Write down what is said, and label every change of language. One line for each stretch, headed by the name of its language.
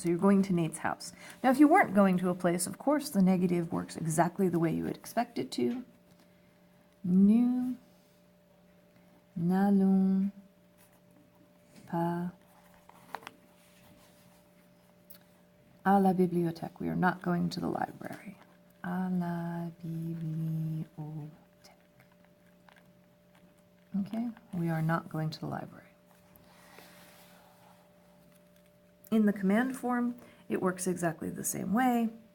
English: So you're going to Nate's house. Now, if you weren't going to a place, of course, the negative works exactly the way you would expect it to.
French: Nous n'allons pas à la bibliothèque.
English: We are not going to the library.
French: À la bibliothèque.
English: Okay, we are not going to the library. In the command form, it works exactly the same way.